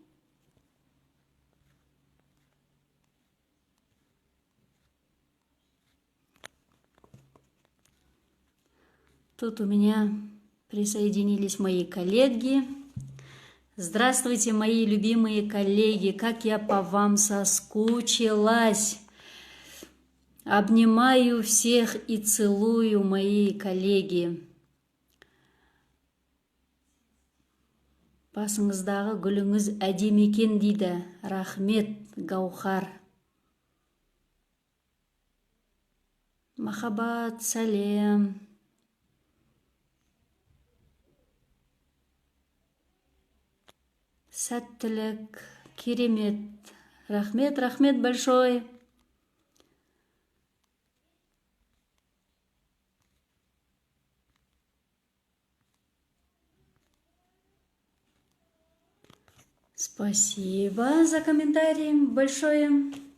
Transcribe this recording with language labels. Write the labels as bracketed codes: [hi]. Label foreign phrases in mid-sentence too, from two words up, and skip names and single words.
[ru] Тут у меня присоединились мои коллеги. Здравствуйте, мои любимые коллеги, как я по вам соскучилась. Обнимаю всех и целую, мои коллеги. [kk] Басыңыздағы гүліңіз әдемі екен дейді. Рахмет, Гаухар. Махаббат, сәлем. Сәттілік, керемет. Рахмет, рахмет большой. [ru] Спасибо за комментарий большое.